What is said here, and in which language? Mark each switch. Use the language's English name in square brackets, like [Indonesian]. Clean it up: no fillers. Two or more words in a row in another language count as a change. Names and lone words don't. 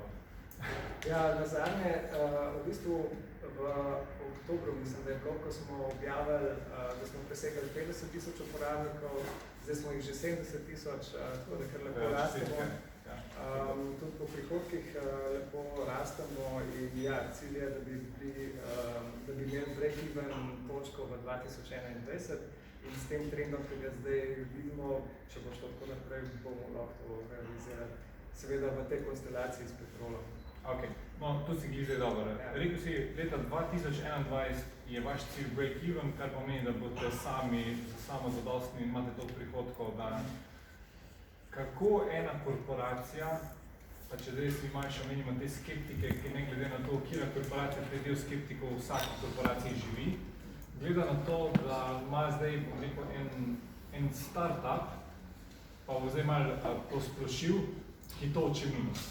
[Slovenian] Ja, nazadnje, v bistvu v oktobru, mislim, da je koliko smo objavili, da smo presegali 50 000 uporabnikov, zdaj smo jih že 70 000, tako da kar lepo rastemo. Tudi po prihodkih lepo rastemo in ja, cilj je, da bi imeli break-even točko v 2021 in s tem trendom, ki ga zdaj vidimo, če bo šlo tako naprej, bomo lahko to realizirali. Seveda v tej konstelaciji s petrolom. Ok, no, tu si glede dobro. Rekel si, leta 2021 je vaš cilj break-even, kar pomeni, da boste samo zadostni in imate toliko prihodkov, da kako ena korporacija, pa če zdaj si manjše omenimo te skeptike, ki ne glede na to, kjera korporacija, te del skeptikov v vsaki korporaciji živi, gleda na to, da ima zdaj en startup, pa bo zdaj malo posplošil, ki toči minus.